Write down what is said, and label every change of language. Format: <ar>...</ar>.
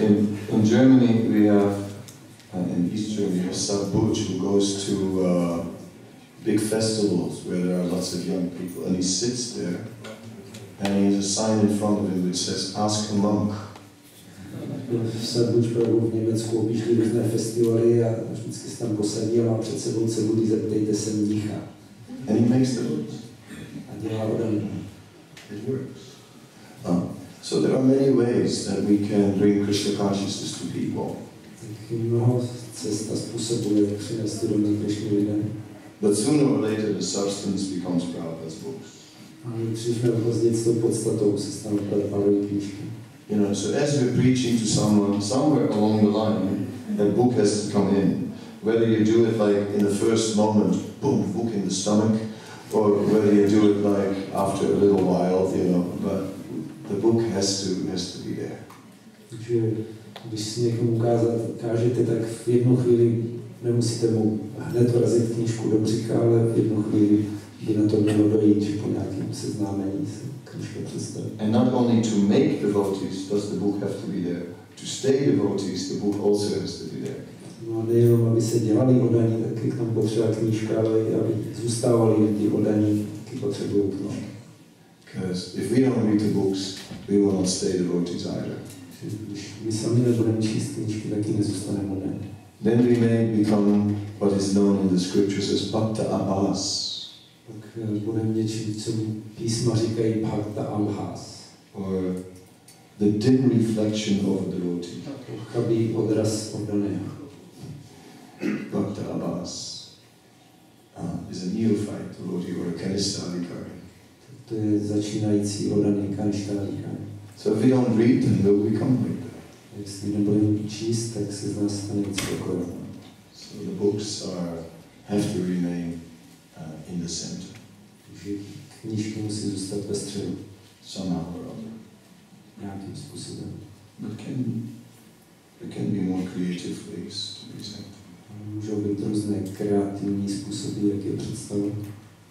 <en>In Germany we have, in East Germany, we have Sadbuch who goes to big festivals where there are lots of young people, and he sits there and he has a sign in front of him which says, "Ask a monk."</en> <cs>V Sadbuch v Německu objíždí různé festivaly a vždycky se tam posadí a má před sebou cebudy, zeptejte se mnicha.</cs> <en>And he makes the rules.</en> <cs>A dělá odany.</cs> <en>It works. So there are many ways that we can bring Krishna consciousness to people.</en> <cs>Mnoho cest a způsobů, jak přinést uvědomení Krishny lidem.</cs> <en>But sooner or later the substance becomes Prabhupada's books.</en> <cs>A dřív nebo později s tou podstatou se stanou Prabhupádovy knížky.</cs> <en>You know, so as we're preaching to someone, somewhere along the line, that book has to come in. Whether you do it like in the first moment, boom, book in the stomach, or whether you do it like after a little while, you know, but the book has to be there.</en> <cs>Takže když si někomu kážete, tak v jednu chvíli nemusíte mu hned vrazit knížku do břicha, ale v jednu chvíli by na to mělo dojít, že po nějakém seznámení se knížka představí.</cs> <en>And not only to make devotees does the book have to be there. To stay devotees, the book also has to be there.</en> <cs>No a nejenom, aby se dělali oddaní, taky k tomu potřeba knížka, ale aby zůstávali lidi oddaní, taky potřebují knížky.</cs> <en>Because if we don't read the books, we will not stay devotees either.</en> <cs>Když my sami nebudeme číst knížky, taky nezůstaneme oddaní.</cs> <en>Then we may become what is known in the scriptures as bhakta abhas.</en> <cs>Tak budeme něčím, co písma říkají bhakta abhas.</cs> <en>Or the dim reflection of a devotee.</en> <cs>Chabý odraz oddaného.</cs> <en>Bhakta abhas is a neophyte devotee or a kanistadikari.</en> <cs>To je začínající oddaný kanistadikari.</cs> <en>So if we don't read them, we'll become like that.</en> <cs>Jestli nebudeme číst, tak se z nás stane něco takového.</cs> <en>So the books have to remain in the center.</en> <cs>Takže knížky musí zůstat ve středu.</cs> <en>Somehow or other.</en> <cs>Nějakým způsobem.</cs> <en>But there can be more creative ways to present.</en> <cs>Můžou být různé kreativní způsoby, jak je představit.</cs>